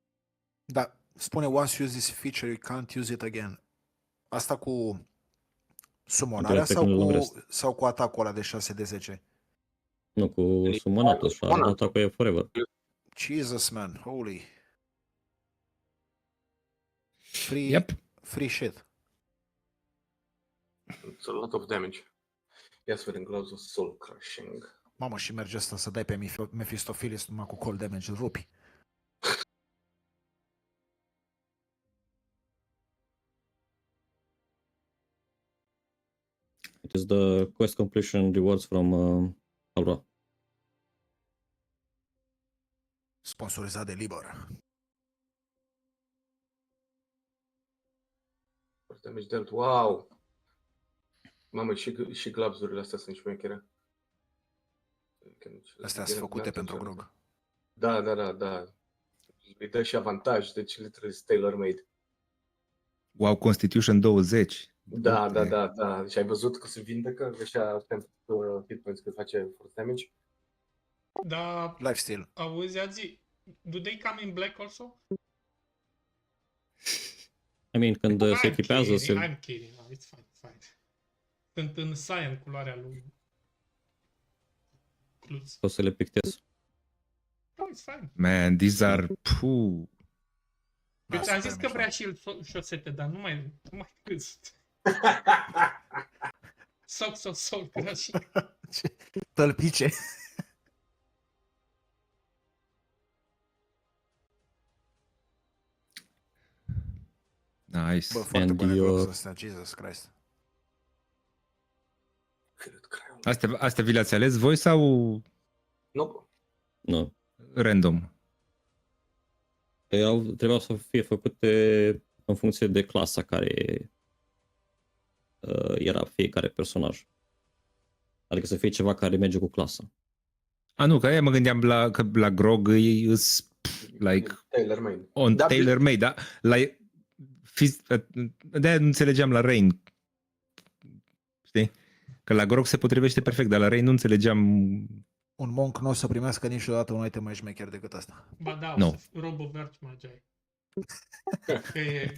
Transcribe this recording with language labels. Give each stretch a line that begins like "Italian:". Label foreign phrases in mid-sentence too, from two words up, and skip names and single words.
Romanian: Da, spune
English: once you use this feature, you can't use it again.
Romanian: Asta cu Summonarea
English: Second long rest.
Romanian: sau cu atacul ăla de 6 de 10? Nu, cu summonatul și atacul e forever.
English: Jesus, man. Holy. Free, Yep. free shit. It's a lot of damage.
Romanian: Ia să vedem,
English: Gloves of Soul Crushing.
Romanian: Mamă, și merge asta să dai pe Mephistopheles numai cu
English: cold damage,
Romanian: îl rupi.
English: It is the quest completion rewards from Aura.
Romanian: Sponsorizat de Liber.
English: Damage dealt. Wow!
Romanian: Mamă, și gloves-urile astea sunt șmechere. Astea sunt făcute pentru grog. Da. Îi dă și avantaj, deci
English: literally tailor-made. Wow, Constitution 20.
Romanian: Da. Și ai văzut că se vindecă? Așa
English: hit points
Romanian: când face
English: force damage?
Romanian: Da,
English: Lifesteal.
Romanian: auzi, Azi,
English: do they come in black also? I mean,
Romanian: când se echipează,
English: I'm kidding, no, it's fine.
Romanian: Sunt în cyan culoarea lui Cluz. o să le pictez.
English: No, it's fine. Man, these are... Phew.
Romanian: Eu ți-am zis că vrea și el șosete, dar nu mai câți.
English: Socks of Soul Crushing.
Romanian: Tălpice.
English: Nice.
Romanian: Bă, foarte
English: And
Romanian: bune you- gloves astea, Jesus Christ. Astea vi le-ați ales voi sau Nu. Nu. random? Trebuiau să fie făcute în funcție de clasa care era fiecare personaj. Adică să fie ceva care merge cu clasa. Nu, că aia mă gândeam că la grog îs like
English: Tailor-made. on
Romanian: Da,
English: tailor-made,
Romanian: da? De-aia nu înțelegeam la Rain. Știi? Că la grog se potrivește perfect, dar la Rain nu înțelegeam... Un monk nu o să primească niciodată un item mai șmecher decât asta. Ba da,
English: No.
Romanian: Robo Verge Magi. Că e...